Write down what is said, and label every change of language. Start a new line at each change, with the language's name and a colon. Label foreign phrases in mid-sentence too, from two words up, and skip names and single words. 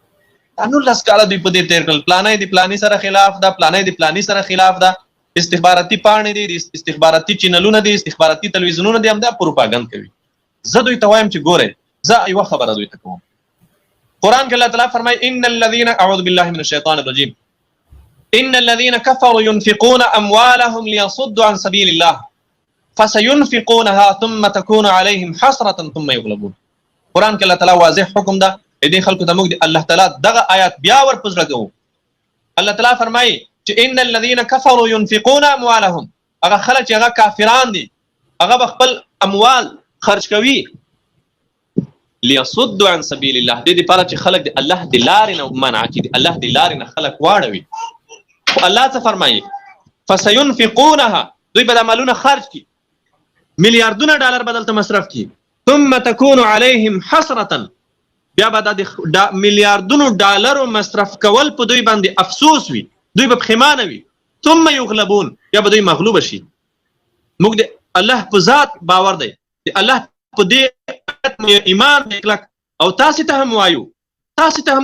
Pashto: 19 کاله دوی په دې تېر کړل، پلانی د پلاني سره خلاف ده، پلانی د پلاني سره خلاف ده، استخباراتي پاڼې دي، استخباراتي چینلونه دي، استخباراتي تلویزیونونه دي، همدا پروپاګند کوي. زه دوی ته وایم چې ګورئ زه یوه خبره دوی ته کوم. قرآن کې الله تعالی فرمایي
Arabic: ان الذين اعوذ بالله من الشیطان الرجیم ان الذين كفروا ينفقون اموالهم ليصدوا عن سبيل الله فسينفقونها ثم تكون عليهم حسرة ثم يغلبون.
Pashto: قرآن کې الله تعالی واضح حکم ده دې خلکو ته موږ الله تعالی دغه آیات بیا ور پزړه کوو. الله تعالی فرمایي چې
Arabic: ان الذين كفروا ينفقون اموالهم،
Pashto: هغه خلک چې هغه کافران دي هغه خپل اموال خرج کوي
Arabic: ليصدوا عن سبيل الله،
Pashto: دې لپاره چې خلک د الله د لارې نه منع کړي، د الله د لارې نه خلک واړوي. خو الله څه فرمایي فسينفقونها، دوی به د مالونه خرج کړي، میلیارډونه ډالر به دلته مصرف کړي،
Arabic: ثم تكون عليهم حسرة،
Pashto: بیا به د میلیارډونو ډالرو مصرف کول په دوی باندې افسوس وي، دوی به پښیمانه وي،
Arabic: ثم يغلبون،
Pashto: یا به دوی مغلوب شي. موږ د الله په ذات باور دی، د الله په دې ایمان کلک، او تاسو ته هم وایو، تاسو ته هم